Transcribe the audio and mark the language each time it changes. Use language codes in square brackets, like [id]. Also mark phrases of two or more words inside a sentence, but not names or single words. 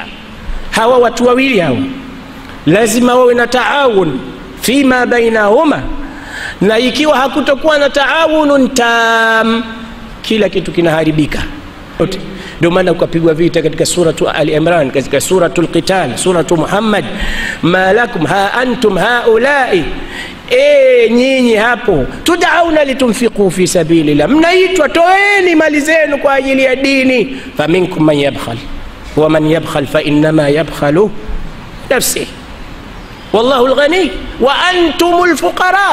[sw] Hawa watu wawili hawa lazima wawe na [ar] تعاون فيما بينهما, [sw] na ikiwa hakutokuwa na [ar] تعاون تام, [sw] kila kitu kinaharibika. Ndio maana ukapigwa vita katika suratu Al-Imran, katika suratul Qital, suratu Muhammad, [ar] ما لكم ها أنتم هؤلاء, [sw] nyinyi hapo [ar] تدعون لتنفقوا في سبيل الله, [sw] mnaitwa toeni mali zenu kwa ajili ya dini. [ar] فمنكم من يبخل ومن يبخل فإنما يبخل نفسي والله الغني وأنتم الفقراء.